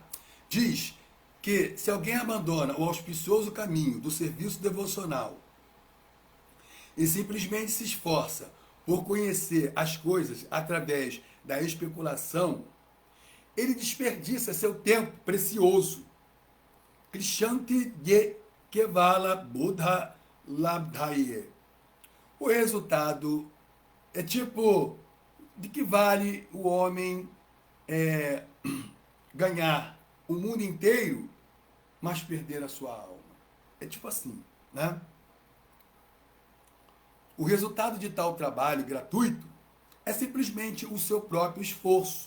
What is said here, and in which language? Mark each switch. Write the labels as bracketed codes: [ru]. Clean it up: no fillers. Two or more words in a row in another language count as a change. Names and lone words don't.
[pt] Diz que se alguém abandona o auspicioso caminho do serviço devocional e simplesmente se esforça por conhecer as coisas através da especulação, ele desperdiça seu tempo precioso. [sa] Krishanti ye kevala buddha labdhaye. [pt] O resultado é tipo, de que vale o homem ganhar o mundo inteiro, mas perder a sua alma. É tipo assim, né? O resultado de tal trabalho gratuito é simplesmente o seu próprio esforço.